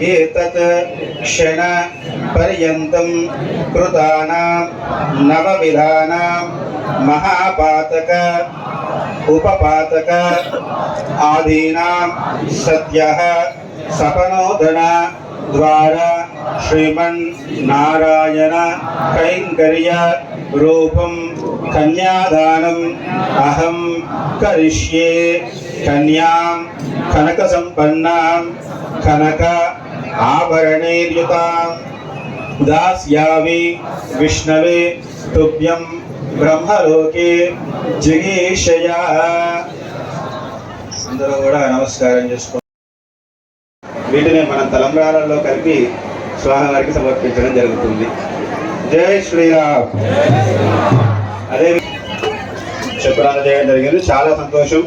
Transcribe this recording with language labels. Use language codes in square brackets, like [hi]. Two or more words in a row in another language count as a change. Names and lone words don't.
[sa] एतत् क्षण पर्यन्तं कृतानां नवविधानां महापातक उपपातक आदीनां सद्यः सपनोदन द्वारा श्रीमन्नारायण कैङ्कर्य रूपं कन्यादानम् अहं करिष्ये। कन्यां कनकसम्पन्नां कनक आभरणैर्युतां दास्यामि विष्णवे तुभ्यं ब्रह्मलोके जिगीषया। [te] అందరూ కూడా నమస్కారం చేసుకో. వీటిని మనం తలంబ్రాలలో కలిపి స్వామివారికి సమర్పించడం జరుగుతుంది. జై శ్రీరామ్. అదే చెప్పడం చేయడం జరిగింది. చాలా సంతోషం.